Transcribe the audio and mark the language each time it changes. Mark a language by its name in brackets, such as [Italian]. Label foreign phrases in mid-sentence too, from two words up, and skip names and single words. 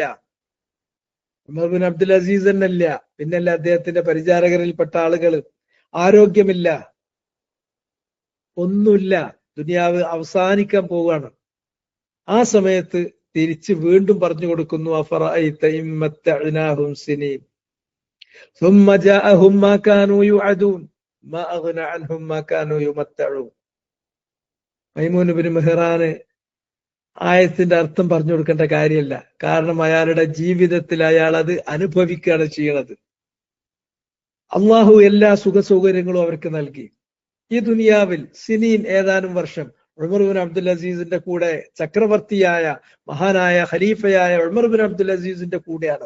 [Malayalam] ഉമർ ബിൻ അബ്ദുൽ അസീസ് എന്നല്ല, പിന്നല്ല അദ്ദേഹത്തിന്റെ പരിചാരകരിൽപ്പെട്ട ആളുകൾ. ആരോഗ്യമില്ല, ഒന്നുമില്ല. ദുനിയാവ് അവസാനിക്കാൻ പോവുകയാണ്. ആ സമയത്ത് തിരിച്ച് വീണ്ടും പറഞ്ഞു കൊടുക്കുന്നു, [Arabic] أفرأيت إن متعناهم سنين ثم جاءهم ما كانوا يوعدون ما أغنى عنهم ما كانوا يمتعون. [Malayalam] മൈമൂൻ ബിൻ മെഹ്റാന് ആയത്തിന്റെ അർത്ഥം പറഞ്ഞു കൊടുക്കേണ്ട കാര്യമല്ല. കാരണം അയാളുടെ ജീവിതത്തിൽ അയാൾ അത് അനുഭവിക്കുകയാണ് ചെയ്യണത്. അള്ളാഹു എല്ലാ സുഖ സൗകര്യങ്ങളും അവർക്ക് നൽകി. ഈ ദുനിയാവിൽ സിനീൻ ഏതാനും വർഷം ഉമർ ബിൻ അബ്ദുൽ അസീസിന്റെ കൂടെ ചക്രവർത്തിയായ മഹാനായ ഖലീഫയായ ഉമർ ബിൻ അബ്ദുൽ അസീസിന്റെ കൂടെയാണ്.